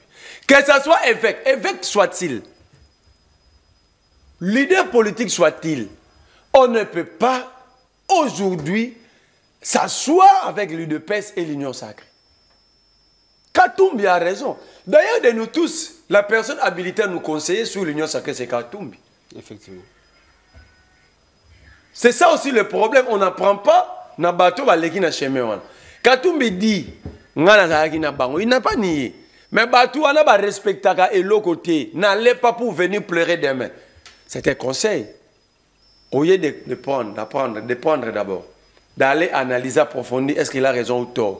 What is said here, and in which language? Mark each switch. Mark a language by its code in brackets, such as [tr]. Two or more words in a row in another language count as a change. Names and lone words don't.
[fr] Que ce soit évêque soit-il, leader politique soit-il, on ne peut pas aujourd'hui s'asseoir avec l'UDPS et l'Union sacrée. Katumbi a raison. D'ailleurs, de nous tous, la personne habilitée à nous conseiller sur l'Union sacrée, c'est Katumbi. Effectivement. C'est ça aussi le problème. On n'apprend pas [ln] na bateau baleki na chemin. [fr] Katumbi dit, il n'a pas nié. Mais bateau on a respecté et l'autre côté. N'allez pas pour venir pleurer demain. C'est un conseil. Au lieu de prendre d'abord, d'aller analyser, approfondir, est-ce qu'il a raison ou tort.